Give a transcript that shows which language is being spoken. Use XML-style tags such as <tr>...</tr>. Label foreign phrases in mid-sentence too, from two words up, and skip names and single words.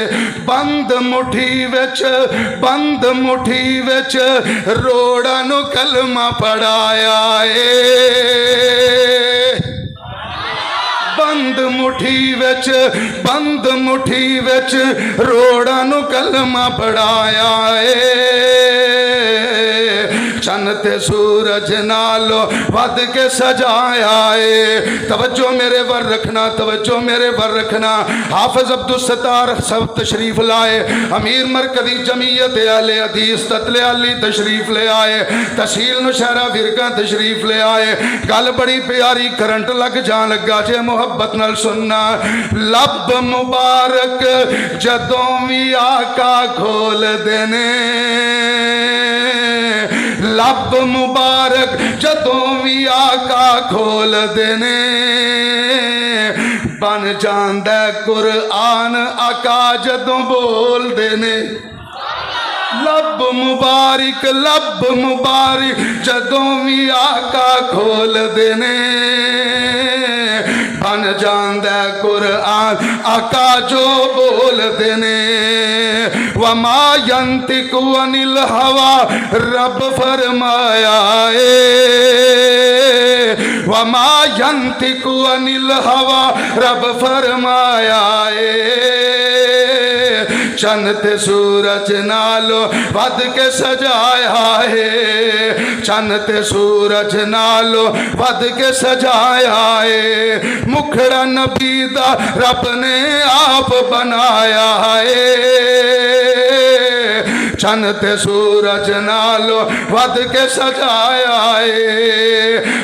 <pa>بند مٹھی وچ, بند مٹھی وچ روڑا نو کلمہ پڑھایا ہے. بند مٹھی وچ, بند مٹھی وچ روڑا نو کلمہ پڑھایا ہے. چن تے سورج نالو ود کے سجایا ہے. توجہ میرے ور رکھنا, توجہ میرے ور رکھنا. حافظ عبدالستار سب تشریف لائے, امیر مرکزی جمعیت اہل حدیث تتلے علی تشریف لے آئے, تحصیل نوشہرہ فرقہ تشریف لے آئے. گل بڑی پیاری کرنٹ لگ جان لگا جے محبت نال سننا. لب مبارک جدوں وی آقا کھول دینے, لب مبارک جدوں وی آقا کھول دینے. بن جاندے قرآن آقا جدوں بول دینے. لب مبارک, لب مبارک جدوں وی آقا کھول دینے. بن جاندے قرآن آقا جو بول دینے.</pa> <ar>وما ینطق عن الہوی</ar> <pa>رب فرمایا ہے,</pa> <ar>وما ینطق عن الہوی</ar> <pa>رب فرمایا ہے. چن تے سورج نالو ود کے سجایا ہے، چن تے سورج نالو ود کے سجایا ہے، مکھڑا نبی دا رب نے آپ بنایا ہے، چن تے سورج نالو ود کے سجایا ہے.</pa>